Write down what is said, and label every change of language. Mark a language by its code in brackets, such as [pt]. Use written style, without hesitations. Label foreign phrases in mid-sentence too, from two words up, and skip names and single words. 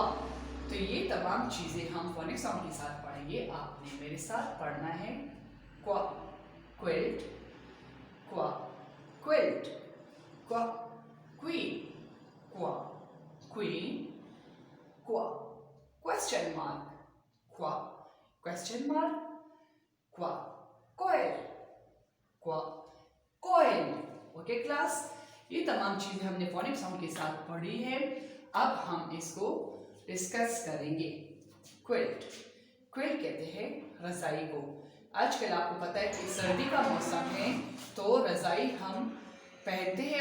[ur] تو یہ تمام چیزیں ہم [en] phonic sound [ur] کے ساتھ پڑھیں گے. آپ نے میرے ساتھ پڑھنا ہے [en] qua quilt, qua quilt, qua queen, qua queen, qua question mark, qua question mark, qua coil, qua coil। okay class, [ur] یہ تمام چیزیں ہم نے [en] phonic sound [ur] کے ساتھ پڑھی ہے. اب ہم اس کو ڈسکس کریں گے. کوئلٹ، کوئلٹ کہتے ہیں رضائی کو. آج کل آپ کو پتا ہے کہ سردی کا موسم ہے تو رضائی ہم پہنتے ہیں.